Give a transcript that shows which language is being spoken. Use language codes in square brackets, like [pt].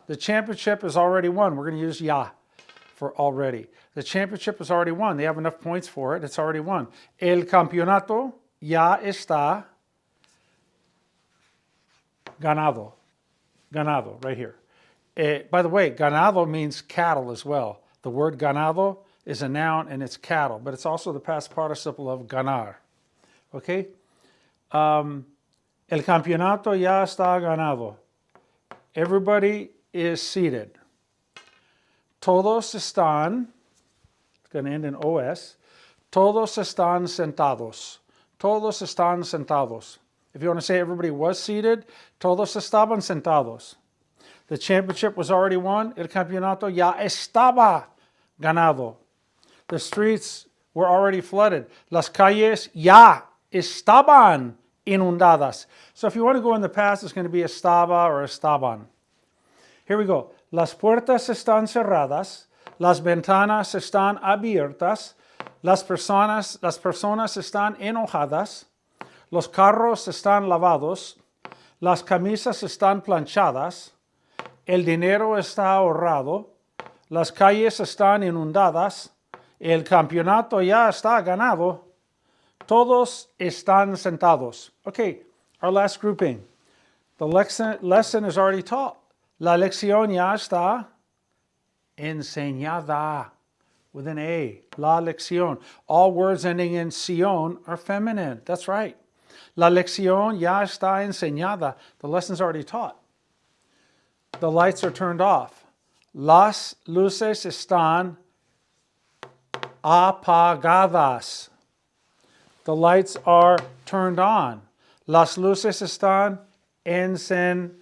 [en] The championship is already won. We're going to use ya for already. The championship is already won. They have enough points for it. It's already won. [es] El campeonato ya está ganado. [en] Ganado, right here. By the way, ganado means cattle as well. The word ganado is a noun and it's cattle, but it's also the past participle of ganar. Okay? [es] El campeonato ya está ganado. [en] Everybody is seated. [es] Todos están, [en] it's going to end in OS. [es] Todos están sentados. Todos están sentados. [en] If you want to say everybody was seated, [es] todos estaban sentados. [en] The championship was already won. [es] El campeonato ya estaba ganado. [en] The streets were already flooded. [es] Las calles ya estaban inundadas. [en] So if you want to go in the past, it's going to be estaba or estaban. Here we go. [es] Las puertas están cerradas. Las ventanas están abiertas. Las personas están enojadas. Los carros están lavados. Las camisas están planchadas. El dinero está ahorrado. Las calles están inundadas. El campeonato ya está ganado. Todos están sentados. [en] Okay, our last grouping. The lesson is already taught. [es] La lección ya está enseñada [en] with an A. [es] La lección. [en] All words ending in ción are feminine. That's right. [es] La lección ya está enseñada. [en] The lesson's already taught. The lights are turned off. [es] Las luces están apagadas. [en] The lights are turned on. [es] Las luces están encendidas.